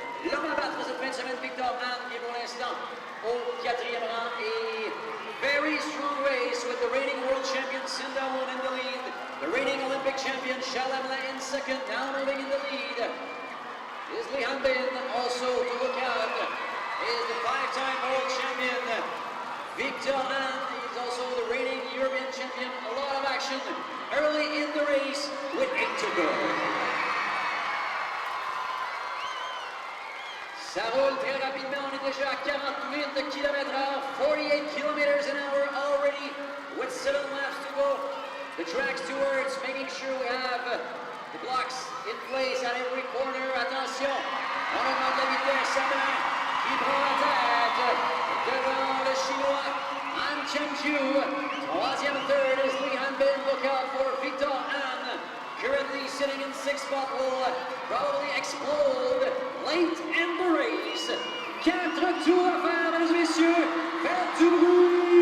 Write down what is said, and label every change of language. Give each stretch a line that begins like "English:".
French: l'homme à battre cette fin de semaine, Victor Hahn, qui est pour l'instant au 4e rang, et
English: very strong race with the reigning world champion Cinda Wood in the lead, the reigning Olympic champion Charles Hamelin in second, now moving in the lead is Lee Hanbin. Also to look out is the 5-time world champion Victor Hahn. He's also the reigning European champion. A lot of action early in the race with 8 to go.
French: Ça roule très rapidement, on est déjà à
English: 48 km/h, 48 km/h already with 7 laps to go. The track stewards making sure we have the blocks in place at every corner.
French: Attention, on augmente la vitesse, Hamelin qui prend la tête devant le Chinois Han Chengju. Troisième
English: third is Lee Hanbin. Look out for Victor Hahn. Currently sitting in 6th spot, will probably explode late in the race.
French: 4 tours à faire, mesdames et messieurs. Faites du bruit!